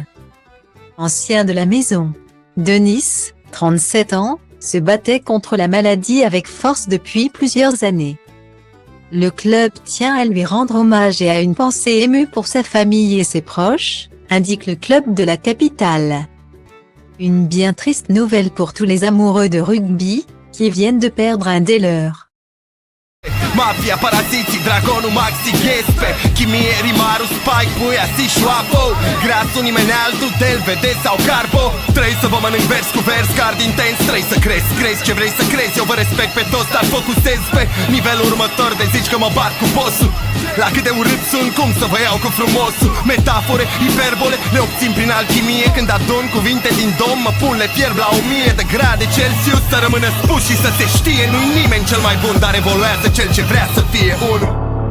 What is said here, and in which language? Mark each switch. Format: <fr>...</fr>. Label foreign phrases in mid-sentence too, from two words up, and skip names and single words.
<fr>Ancien de la maison, Denis, 37 ans, se battait contre la maladie avec force depuis plusieurs années. Le club tient à lui rendre hommage et a une pensée émue pour sa famille et ses proches, indique le club de la capitale. Une bien triste nouvelle pour tous les amoureux de rugby, qui viennent de perdre un des leurs.</fr> <ro>Mafia, paraziții, dragonul Maxi Ghespe Chimie, rimarul, Spike, Buia, Sișoapo Grasul, nimeni altul, Del, Vede sau Carbo Trei să vă mănânc vers cu vers, card intens Trei să crezi ce vrei să crezi Eu vă respect pe toți, dar focusez pe nivelul următor De zici că mă bat cu bossul La cât de urât sunt, cum să vă iau cu frumosul Metafore, hiperbole, le obțin prin alchimie Când adun cuvinte din dom, mă pun, le fierb la 1000 de grade Celsius Să rămână spus și să se știe Nu-i nimeni cel mai bun, dar evoluează cel ce vrea să fie unul</ro>